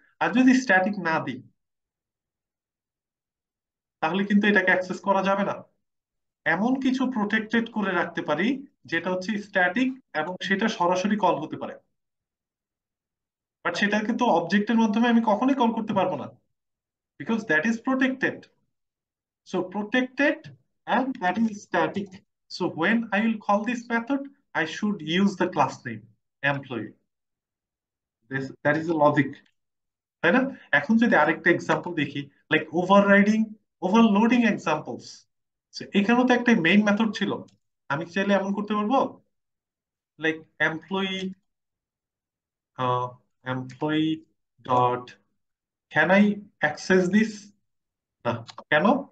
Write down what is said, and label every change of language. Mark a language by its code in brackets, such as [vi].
[bn] আর যদি স্ট্যাটিক না দিই, তাহলে কিন্তু এটাকে অ্যাক্সেস করা যাবে না। এমন কিছু প্রোটেক্টেড করে রাখতে পারি যেটা হচ্ছে স্ট্যাটিক, এবং সেটা সরাসরি কল হতে পারে, বাট সেটাকে তো অবজেক্টের মাধ্যমে আমি কখনোই কল করতে পারবো না, [en] Because that is protected. So protected, and that is static. So when I will call this method, I should use the class name employee. That is the logic, [bn] তাই না? এখন যদি আরেকটা এক্সাম্পল দেখি, লাইক ওভাররাইডিং, ওভারলোডিং এক্সাম্পলস। এখানেও তো একটা main method ছিল, আমি কি চাইলে এমন করতে পারবো? [en] Like employee employee dot can I access this? [bn] না। কেন?